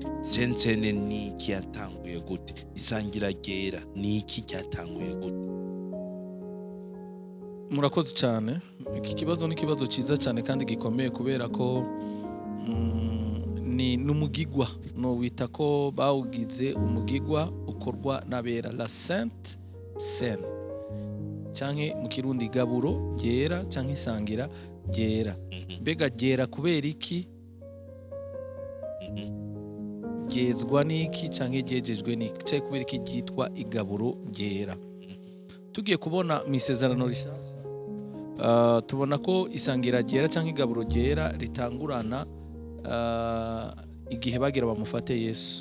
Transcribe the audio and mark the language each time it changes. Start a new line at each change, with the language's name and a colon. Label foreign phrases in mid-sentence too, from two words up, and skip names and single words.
Rundi: Sensene ni iki, yatanguye gute? Isangira Ryera ni iki, cyatanguye gute? Murakoze cyane. Iki kibazo ni kibazo cyiza cyane kandi gikomeye, kubera ko ni numugigwa, no wita ko bawugize umugigwa ukorwa n'abera,
French: la sainte scène,
Rundi: canke mu kirundi gaburo ryera canke Isangira Ryera. Mbega ryera kubera iki? Ryezwa niki canke ryejejwe niki? Cyaje kubera iki ryitwa igaburo ryera? Tugiye kubona mu isezerano rishasha, tubona ko Isangira Ryera canke igaburo ryera ritangurana igihe bagira bamufate Yesu.